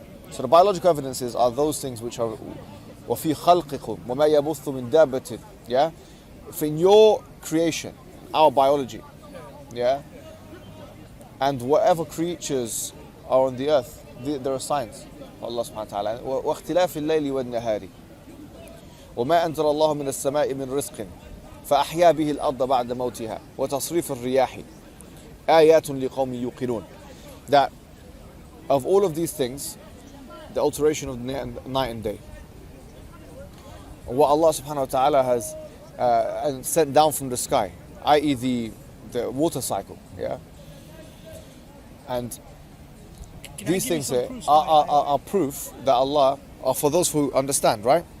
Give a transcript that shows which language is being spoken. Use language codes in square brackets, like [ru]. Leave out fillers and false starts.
[en] So the biological evidences are those things which are [ar] وَفِي خَلْقِكُمْ وَمَا يَبُثُّ مِن دَابَّةٍ. [en] Yeah. If in your creation, our biology, yeah, and whatever creatures are on the earth, there are signs. Allah subhanahu wa ta'ala. [ar] واختلاف الليل والنهار وما أنزل الله من السماء من رزق فأحيا به الأرض بعد موتها وتصريف الرياح آيات لقوم يوقنون. [en] That of all of these things, the alteration of the night and day, what Allah subhanahu wa ta'ala has sent down from the sky, i.e. the water cycle, yeah? And these things are proof that Allah are for those who understand, right?